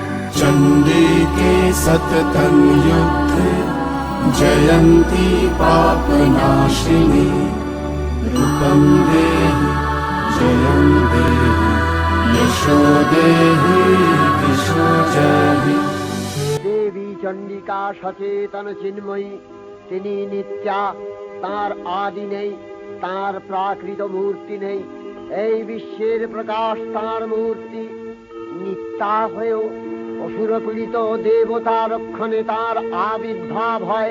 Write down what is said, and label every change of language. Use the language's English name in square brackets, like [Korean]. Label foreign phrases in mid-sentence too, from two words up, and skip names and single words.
[Sanskrit] चण्डिके सततं युद्धे जयन्ती पापनाशिनी। रूपं देहि जयं देहि यशो देहि दिशो जहि। [Bangla] দেবী চণ্ডিকা সচেতন চিন্ময়ী, তিনি নিত্যা, তাঁর আদি নেই, তাঁর প্রাকৃত মূর্তি নেই। এই বিশ্বের প্রকাশ তাঁর মূর্তি। নিত্যা হয়েও অসুরপীড়িত দেবতা রক্ষণে তাঁর আবির্ভাব হয়।